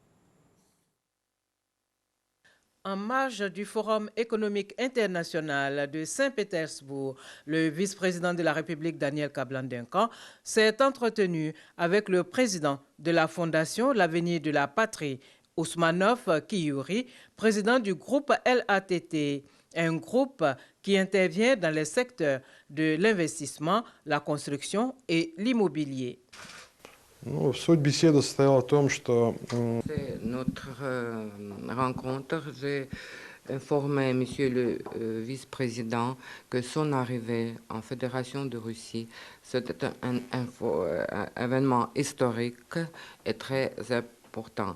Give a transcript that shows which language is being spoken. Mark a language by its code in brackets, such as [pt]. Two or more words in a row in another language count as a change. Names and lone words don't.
[fr] En marge du Forum économique international de Saint-Pétersbourg, le vice-président de la République, Daniel Kablan-Duncan, s'est entretenu avec le président de la Fondation L'Avenir de la Patrie, Ousmanov Kiyuri, président du groupe LATT, un groupe qui intervient dans les secteurs de l'investissement, la construction et l'immobilier. [ru] Суть беседы состояла в том, что... [fr] Notre rencontre, j'ai informé Monsieur le vice-président que son arrivée en Fédération de Russie, c'était un événement historique et très important.